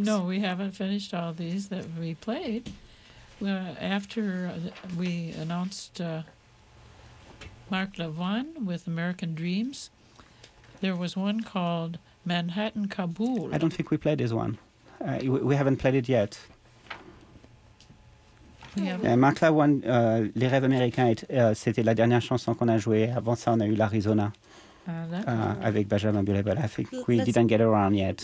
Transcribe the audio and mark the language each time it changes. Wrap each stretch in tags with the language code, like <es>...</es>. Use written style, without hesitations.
<en>No, we haven't finished all these that we played. After we announced Marc Lavoine with American Dreams, there was one called Manhattan Kabul. I don't think we played this one. We haven't played it yet.</en> <fr>Marc Lavoine, Les Rêves Américains, c'était la dernière chanson qu'on a jouée. Avant ça, on a eu l'Arizona.</fr> <en>avec Benjamin Biolay, but I think we didn't get around yet.</en>